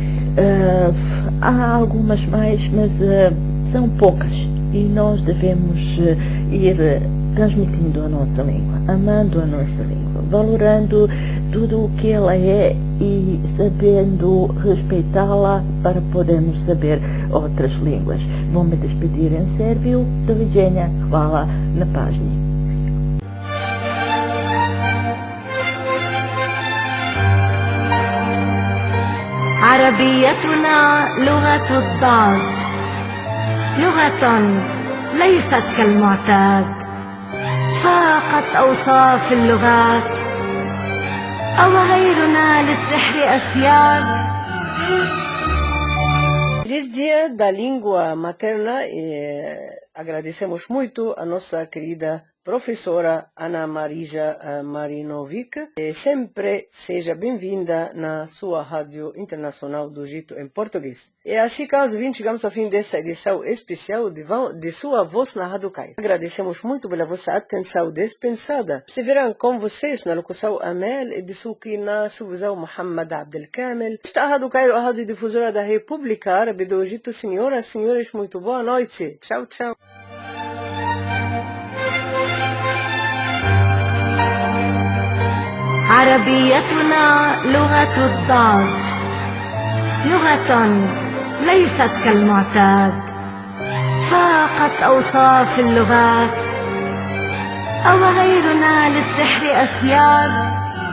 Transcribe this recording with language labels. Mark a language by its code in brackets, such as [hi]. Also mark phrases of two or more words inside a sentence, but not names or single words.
[pt] Há algumas mais, mas são poucas, e nós devemos ir transmitindo a nossa língua, amando a nossa língua, valorando tudo o que ela é e sabendo respeitá-la para podermos saber outras línguas. Vou me despedir em sérvio. [sr] Doviđenja, hvala na pažnji. [ar] عربيتنا لغة الضاد، لغة ليست كالمعتاد، فاقت أوصاف اللغات، أو غيرنا للسحر أسياد. [pt] Feliz Dia da Língua Materna e agradecemos muito a nossa querida professora Ana Marija Marinovic. E sempre seja bem-vinda na sua Rádio Internacional do Egito em português. E assim, caros ouvintes, chegamos ao fim dessa edição especial de sua voz na Rádio Cairo. Agradecemos muito pela vossa atenção dispensada. Estiveram com vocês na locução Amel e de na supervisão Mohamed Abdelkamel. Esta é a Rádio Cairo, a rádio difusora da República Árabe do Egito. Senhoras e senhores, muito boa noite. Tchau, tchau. [ar] عربيتنا لغة الضاد، لغة ليست كالمعتاد، فاقت أوصاف اللغات، أو غيرنا للسحر أسياد.